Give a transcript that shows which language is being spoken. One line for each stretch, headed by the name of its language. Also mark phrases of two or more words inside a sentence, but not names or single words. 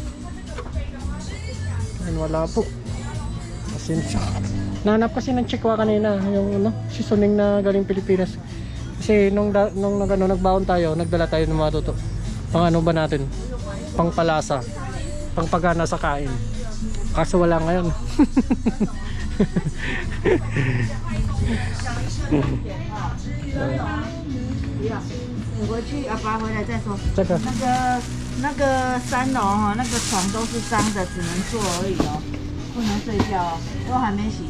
Filipino: Ayun, wala po. Pasensya. Nahanap kasi ng chikwa kanina yung ano, seasoning na galing Pilipinas. Kasi nung nagbaon tayo, nagdala tayo ng mga toto. Pang ano ba natin? Pang palasa. Pang pagana sa kain. Kaso wala ngayon.
Chinese: 不要，你回去阿爸回来再说。这个那个3楼哈，那个床都是脏的，只能坐而已哦，不能睡觉哦，都还没洗。